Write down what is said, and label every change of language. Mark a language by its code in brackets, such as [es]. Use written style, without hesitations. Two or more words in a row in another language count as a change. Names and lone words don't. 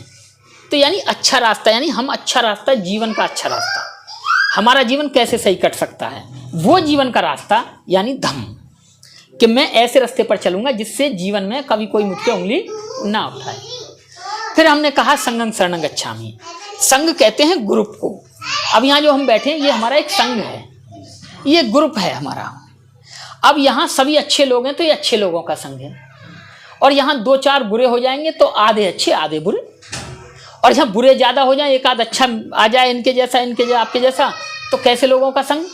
[hi] तो यानी अच्छा रास्ता, यानी हम अच्छा रास्ता, जीवन का अच्छा रास्ता, हमारा जीवन कैसे सही कट सकता है, वो जीवन का रास्ता यानी धम्म, कि मैं ऐसे रास्ते पर चलूंगा जिससे जीवन में कभी कोई मुझ पे उंगली ना उठाए। फिर हमने कहा [pi] संघं शरणं गच्छामि। [hi] संघ कहते हैं ग्रुप को। अब यहाँ जो हम बैठे हैं ये हमारा एक संघ है, ये ग्रुप है हमारा। अब यहाँ सभी अच्छे लोग हैं तो ये अच्छे लोगों का संघ है, और यहाँ 2-4 बुरे हो जाएंगे तो आधे अच्छे आधे बुरे, और यहाँ बुरे ज़्यादा हो जाए, एक आध अच्छा आ जाए इनके जैसा, इनके जैसा, आपके जैसा, तो कैसे लोगों का संग?